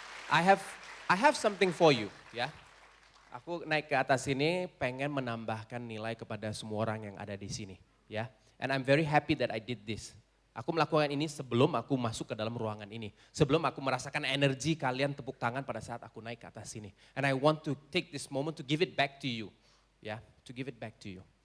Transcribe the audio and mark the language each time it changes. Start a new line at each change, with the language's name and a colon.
English: I have something for you, ya.
Indonesian: Aku naik ke atas sini pengen menambahkan nilai kepada semua orang yang ada di sini, ya.
English: And I'm very happy that I did this.
Indonesian: Aku melakukan ini sebelum aku masuk ke dalam ruangan ini. Sebelum aku merasakan energi kalian tepuk tangan pada saat aku naik ke atas sini.
English: And I want to take this moment to give it back to you, ya, to give it back to you.